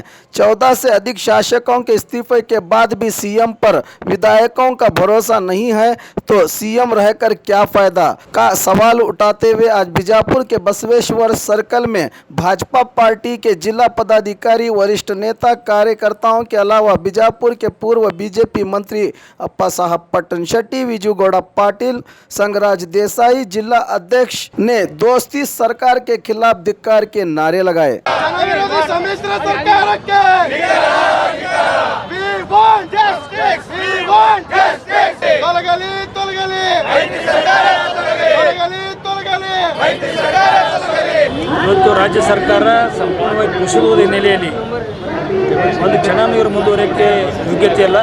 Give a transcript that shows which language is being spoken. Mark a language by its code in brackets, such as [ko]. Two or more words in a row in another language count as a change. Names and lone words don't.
[hi] 14 से अधिक शासकों के इस्तीफे के बाद भी सीएम पर विधायकों का भरोसा नहीं है तो सीएम रहकर क्या फायदा का सवाल उठाते हुए आज बीजापुर के बसवेश्वर सर्कल में भाजपा पार्टी के जिला पदाधिकारी, वरिष्ठ नेता, कार्यकर्ताओं के अलावा बीजापुर के पूर्व बीजेपी मंत्री अप्पा साहब पट्टन शेट्टी, विजूगौड़ा पाटिल, संगराज देसाई, जिला अध्यक्ष ने दोस्ती सरकार के खिलाफ धिक्कार के नारे लगाए। [kn] ಇವತ್ತು ರಾಜ್ಯ ಸರ್ಕಾರ ಸಂಪೂರ್ಣವಾಗಿ ಕುಸಿದುವುದ ಹಿನ್ನೆಲೆಯಲ್ಲಿ ಒಂದು ಕ್ಷಣನೂ ಇವರು ಮುಂದುವರಿಯಕ್ಕೆ ಯೋಗ್ಯತೆ ಇಲ್ಲ.